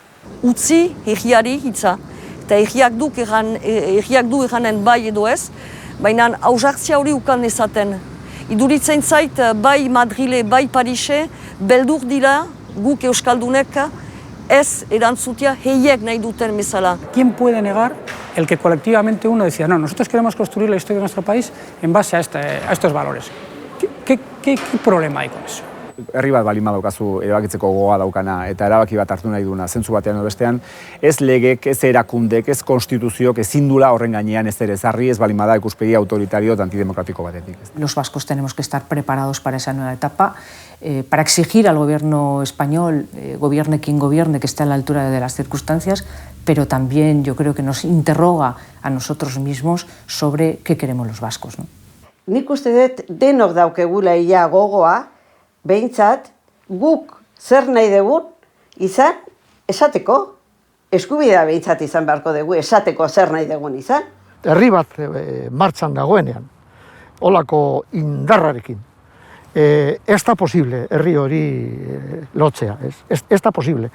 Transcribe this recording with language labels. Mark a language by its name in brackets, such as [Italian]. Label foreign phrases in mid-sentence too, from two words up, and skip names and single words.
[Basque] Utzi egiari hitza, eta egiak du eganen bai edo ez, baina hausartzia hori ukan ezaten. Iduritzen zait, bai Madrile, bai Parise, beldur dira guk euskaldunek ez erantzutia heiek nahi duten bezala. [Spanish] ¿Quién puede negar el que colectivamente uno decía, no, nosotros queremos construir la historia de nuestro país en base a estos valores? ¿Qué problema hay con eso? [Basque] Herri bat balin badaukazu erabakitzeko gogoa daukana eta erabaki bat hartu nahi duna zentzu batean edo bestean, ez legek, ez erakundek, ez konstituziok ezin dula horren gainean ez ere ezarri, ez balin bada ikuspegi autoritario eta antidemokratiko batetik. [Spanish] Los vascos tenemos que estar preparados para esa nueva etapa. para exigir al gobierno español, gobierne quien gobierne, que esté a la altura de las circunstancias, pero también yo creo que nos interroga a nosotros mismos sobre qué queremos los vascos, ¿no? [Basque] Nik uste dut denok daukegula ia gogoa, behintzat, guk zer nahi dugun izan, esateko. Eskubidea behintzat izan beharko dugu, esateko zer nahi dugun izan. Herri bat martxan dagoenean, olako indarrarekin, ez da posible herri hori lotzea, ez da posible.